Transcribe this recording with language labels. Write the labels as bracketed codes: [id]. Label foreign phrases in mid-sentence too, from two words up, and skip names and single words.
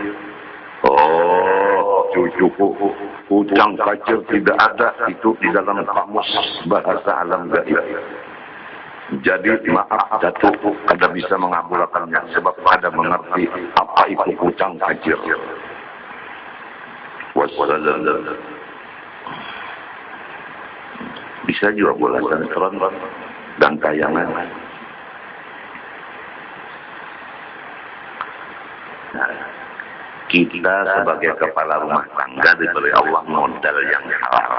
[id] Oh, cucuku. Kucang kacir tidak ada itu di dalam kamus bahasa alam gaib. [bjn] Jadi maaf Datuk, kada bisa mengabulkannya sebab kada mengerti apa itu kucang kacir. [ar] Wassalam. [id] Bisa juga bola sinetron dan tayangan. Nah, Kita sebagai kepala rumah tangga diberi Allah modal yang halal.